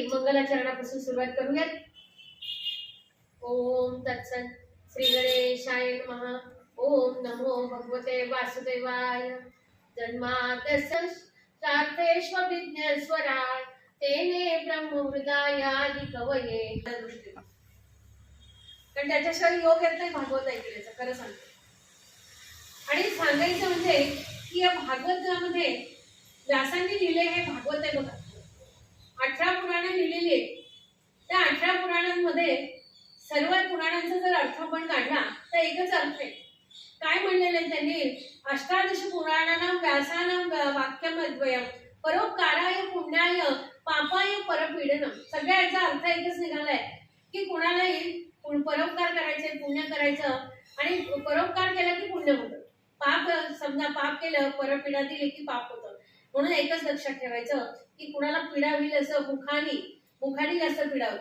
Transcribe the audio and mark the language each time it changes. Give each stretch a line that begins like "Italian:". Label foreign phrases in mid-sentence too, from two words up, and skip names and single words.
Marathi: मंगलाचरणापासून सुरुवात करूयात.
Sanskrit: ओम तत्सत. श्री गणेशाय नमः. ओम नमो भगवते वासुदेवाय. जन्माद्यस्य सार्थेष्वभिज्ञस्वराट् तेने ब्रह्महृदायादि कवये.
Marathi: कारण त्याच्याशिवाय योग येत नाही भागवत ऐकण्याचं, खरं सांगते. आणि सांगायचं म्हणजे की या भागवतामध्ये व्यासांनी लिहिले हे भागवत आहे बघा. 18 पुराणे लिहिलेली आहेत. त्या 18 पुराणांमध्ये सर्व पुराणांचा जर अर्थ आपण काढला तर एकच अर्थ आहे. काय म्हणलेलं आहे त्यांनी?
Sanskrit: अष्टादश पुराणानां व्यासानां वाक्यमद्वयम् परोपकाराय पुण्याय पापाय परपीडनम.
Marathi: सगळ्याचा अर्थ एकच निघालाय की कुणालाही परोपकार करायचे, पुण्य करायचं, आणि परोपकार केला की पुण्य होतं. पाप समजा पाप केलं, परपीडा दिली की पाप होतं. म्हणून एकच लक्षात ठेवायचं की कुणाला पीडा होईल असं मुखाने जास्त पीडा होते.